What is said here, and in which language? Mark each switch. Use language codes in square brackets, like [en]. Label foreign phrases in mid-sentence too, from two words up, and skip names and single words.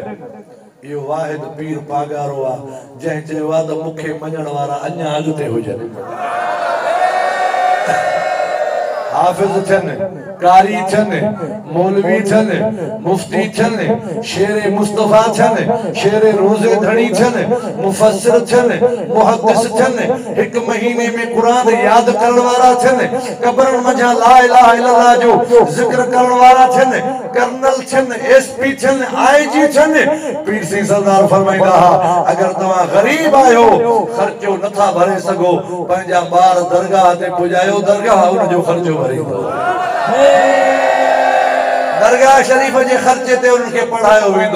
[sd] इहो वाहिद पीर पागारो आहे जंहिं चयो आहे त मूंखे मञण वारा अञा अॻिते हुजनि। हाफ़िज़ थियनि, कारी थियनि, मौलवी थियनि, मुफ्ती थियनि, शेर मुस्तफ़ा थियनि, शेर रोज़े धणी थियनि, मुफ़स्सिर थियनि, मुहद्दिस थियनि, एक महीने में कुरान याद करण वारा थियनि, कब्रनि मंझां ला इलाहा इल्लल्लाह जो ज़िक्र करण वारा थियनि, कर्नल थियनि, एसपी थियनि, आईजी थियनि। पीर सिंह सरदार फरमाईंदा हुआ अगर तव्हां ग़रीब आहियो, ख़र्चो नथा भरे सघो, पंहिंजा ॿार दरगाह ते पुॼायो, दरगाह उनजो ख़र्चो भरींदो। दरगाह शरीफ जे ख़र्चे ते उनखे पढ़ायो वेंदो।